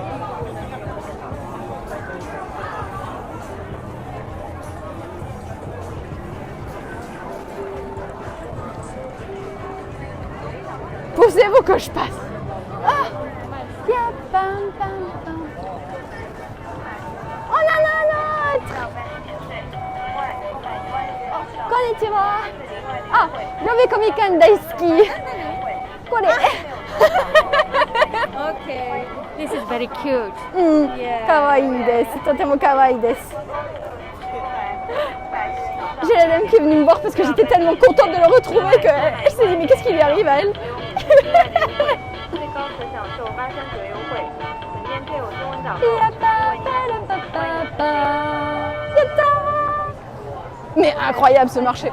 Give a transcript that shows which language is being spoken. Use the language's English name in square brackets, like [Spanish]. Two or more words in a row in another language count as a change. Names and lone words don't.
[French] Poussez-vous que je passe. Ah, y a pam. Oh non. [Japanese] Konnichiwa. Ah, Nobekomikan daisuki. Kore. [English] Okay, this is very cute. [Japanese] かわいいです。とてもかわいいです. [French] J'ai la dame qui est venue me voir parce que j'étais tellement contente de le retrouver qu'elle s'est dit mais qu'est-ce qui lui arrive à elle? Mais incroyable ce marché.